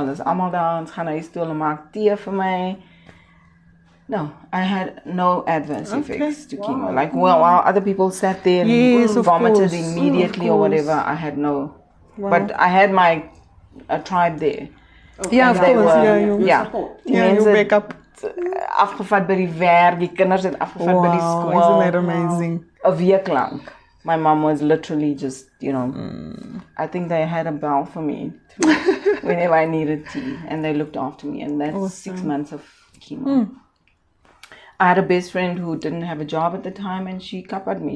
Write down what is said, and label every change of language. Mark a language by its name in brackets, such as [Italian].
[Afrikaans] Hulle is almal daar, ons gaan huis toe, hulle maak tee vir my. [English] No, I had no adverse effects to chemo. Like, while other people sat there and vomited immediately or whatever, I had no. But I had my tribe there. Okay. Yeah, of course. You wake up. [Afrikaans] Afgevat by die werk, die kinders het afgevat by die skool. [English] Isn't that amazing? [Afrikaans] A week lang. [English] My mom was literally just, you know, I think they had a bell for me whenever I needed tea, and they looked after me, and that's 6 months of chemo. I had a best friend who didn't have a job at the time, and she covered me.